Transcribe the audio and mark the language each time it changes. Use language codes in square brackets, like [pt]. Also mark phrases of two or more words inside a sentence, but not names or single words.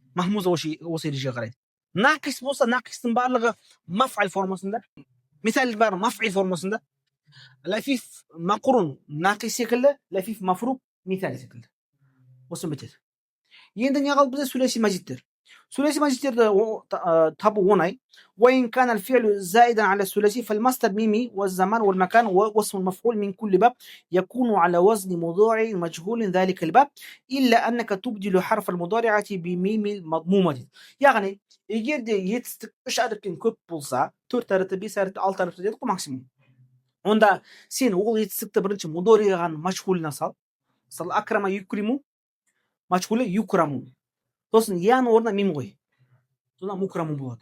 [kk] Махмуз осы ережеге қарайды. Нақис болса, нақистың барлығы маф'ал формасында. Мисал бар маф'ил формасында. [ar] لفيف مقرون [kk] нақис секілді, [ar] لفيف مفروق [kk] мисал секілді. Осы бітеді. Енді не қалды бізде? Сүләси мазидтер. Сүләси мазидтерді табу оңай. [ar] وإن كان الفعل زائدا على الثلاثي فالمصدر ميمي والزمان والمكان واسم المفعول من كل باب يكون على وزن مضارع مجهول ذلك الباب إلا أنك تبدل حرف المضارعة بميم المضمومة. [kk] يعني егер де етістік үш әріптен көп болса, 4 әріпті, 5 әріпті, 6 әріпті дедік қой максимум. Онда сен ол етістікті бірінші мудориған мачхулына сал. Мысалы, [ar] أكرم يكرم, [kk] мачхулы юкраму. Сосын яның орнына мим қой. Сонда мукраму болады.